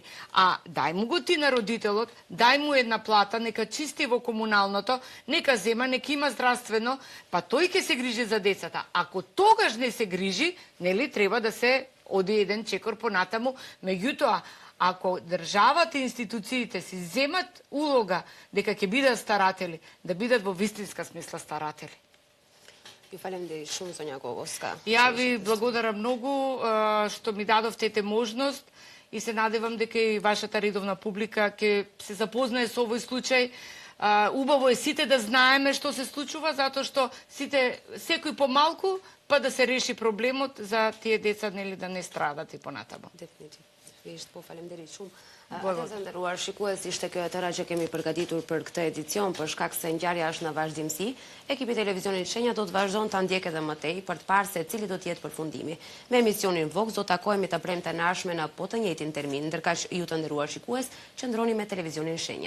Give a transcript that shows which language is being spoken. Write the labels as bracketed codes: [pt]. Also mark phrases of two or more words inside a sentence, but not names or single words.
[mk] А дај му го ти на родителот, дај му една плата, нека чисти во комуналното, нека зема, нека има здравствено, па тој ќе се грижи за децата. Ако тогаш не се грижи, нели треба да се оди еден чекор понатаму, меѓутоа ако државата и институциите си земат улога дека ќе бидат старатели, да бидат во вистинска смисла старатели. [sq] Ju falemnderit shumë Sonja Gogoska. [mk] Ја ви благодарам многу што ми дадовте ете можност и се надевам дека и вашата редовна публика ќе се запознае со овој случај. Убаво е сите да знаеме што се случува, затоа што сите секој помалку па да се реши проблемот за тие деца нели да не страдат и понатаму. [sq] Definitiv. Po falemnderit shumë. Të nderuar shikues, ishte kjo e tëra që kemi përgatitur për këtë edicion, për shkak se ngjarja është në vazhdimsi. Ekipi televizionit Shenja do të vazhdon ta ndjekë edhe më tej për të parë se cili do të jetë përfundimi. Me emisionin Vox do takohemi të premte në ardhshme në po të njëjtin termin, ndërkaq ju të nderuar shikues, qëndroni me televizionin Shenja.